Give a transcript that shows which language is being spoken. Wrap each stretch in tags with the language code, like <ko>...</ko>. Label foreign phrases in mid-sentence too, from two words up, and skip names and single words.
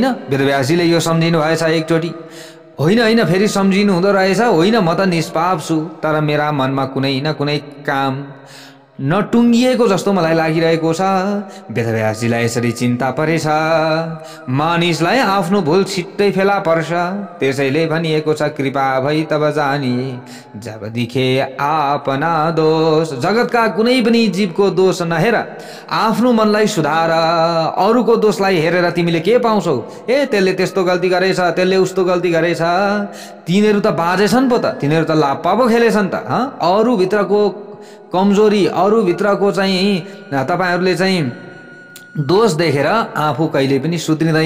<ne>वेदव्यासजीले यो सम्झिनु भएछ एकचोटि। होइन फेरि सम्झिनु हुँदो रहेछ, होइन म त निष्पाप छु, तर मेरा मनमा कुनै न कुनै काम नटुङ्गिएको जस्तो मलाई लागिरहेको छ। वेदव्यासजीलाई यसरी चिन्ता परेछ। मानिसलाई आफ्नो भुल छिट्टै फेला पर्छ, त्यसैले भनिएको छ</ne> <hi>कृपा भई तब जानिए जब दिखे आपना दोष।</hi> <ne>जगतका कुनै पनि जीवको दोष नहेर आफ्नो मनलाई सुधार। अरूको दोषलाई हेरेर तिमीले के पाउँछौ? त्यसले त्यस्तो गल्ती गरेछ, त्यसले उस्तो गल्ती गरेछ, तिनीहरू त बाजेछन् पो त, तिनीहरू त लाप्पा पो खेलेछन् त। अरूभित्रको कमजोरी, अरूभित्रको चाहिँ तपाईहरूले चाहिँ दोष देखेर आफू कहिले पनि सुध्रिँदैन।</ne>